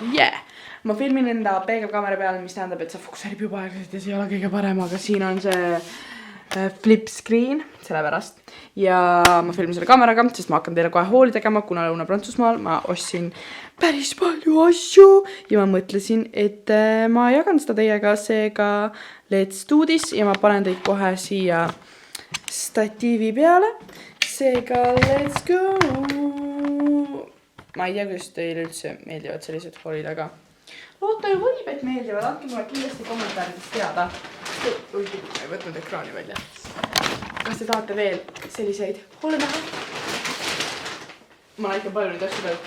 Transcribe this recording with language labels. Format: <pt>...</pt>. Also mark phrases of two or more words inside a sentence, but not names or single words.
<et>Ma filmin enda peegelkaamera peal, mis tähendab, et see fokusseerib juba aeglaselt ja see ei ole kõige parem, aga siin on see</et> <en>flip screen,</en> <et>sellepärast. Ja ma filmin selle kaameraga, sest ma hakkan teile kohe hooli tegema, kuna Lõuna-Prantsusmaal ma ostsin päris palju asju ja ma mõtlesin, et ma jagan seda teiega, seega</et> <en>let's do this</en> <et>ja ma panen teid kohe siia statiivi peale, seega</et> <en>let's go.</en> <et>Ma ei tea, kuidas teile üldse meeldivad sellised hoolid, aga loota ju võib, et meeldivad, andke mulle kindlasti kommentaarides teada. Ma ei võtnud ekraani välja. Kas te tahate veel selliseid hoole näha? Ma näitan palju neid asju pealt.</et>